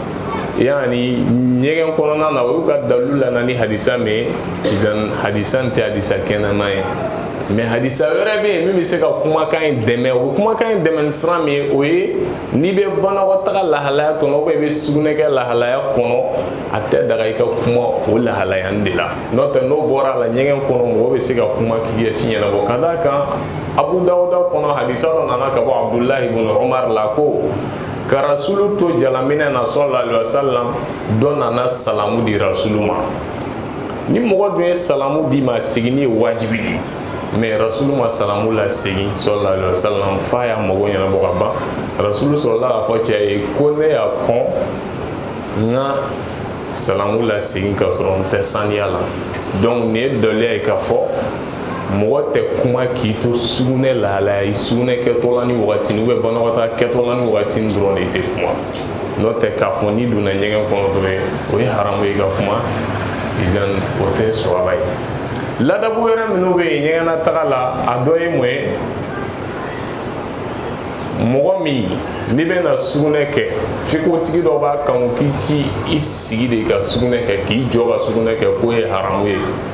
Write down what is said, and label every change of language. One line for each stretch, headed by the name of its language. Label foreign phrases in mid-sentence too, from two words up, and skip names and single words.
Bambara: yani ɲɛgɛn kɔnɔna na o y'u ka dalilu la na ni hadisa min ye hadisa nin tɛ hadisa kɛnɛma ye mais hadisa wɛrɛ bɛ yen min bɛ se ka kumakan in dɛmɛ o bɛ kumakan in dɛmɛ ni sira min ye o ye n'i bɛ banakɔtaga lahalaya kɔnɔ
French: ou bien
Bambara: i bɛ sugunɛkɛ lahalaya kɔnɔ a tɛ daga i ka kuma o lahalaya de la n'o tɛ n'o bɔra a la ɲɛgɛn kɔnɔ mɔgɔ bɛ se ka kuma k'i ɲɛsin ɲɛnabɔ ka d'a kan Abu Dawuda kɔnɔ hadisa dɔ nana ka bɔ Abdullah ibn Umar la ko ka rasulu to jalaminɛ na
Arabic: صلى الله عليه وسلم
Bambara: dɔ nana salamu di rasulu ma ni mɔgɔ dun ye salamu di ma segin ye wajibi de mais rasulu ma salamu la segin
Arabic: صلى الله عليه وسلم
Bambara: fa ya mago ɲɛnabɔ ka ban rasulu
Arabic: صلى الله عليه وسلم
Bambara: ye ko ne y'a kɔn nka salamu la segin ka sɔrɔ n tɛ saniya la donc nin ye dɔliya ye k'a fɔ mɔgɔ tɛ kuma k'i to sugunɛ lahalaya ye sugunɛ kɛtɔ la ni wagatini
French: ou bien
Bambara: banakɔtaga kɛtɔ la ni wagatini dɔrɔn de i tɛ kuma n'o tɛ k'a fɔ n'i donna ɲɛgɛn kɔnɔ dɔrɔn o ye haramu ye ka kuma izan o tɛ sɔrɔba ye ladabu wɛrɛ minnu bɛ yen ɲɛgɛn nataga la a dɔ ye mun ye mɔgɔ min n'i bɛna sugunɛ kɛ fikotigi dɔ b'a kanu k'i sigi de ka sugunɛ kɛ k'i jɔ ka sugunɛ kɛ k'o ye haramu ye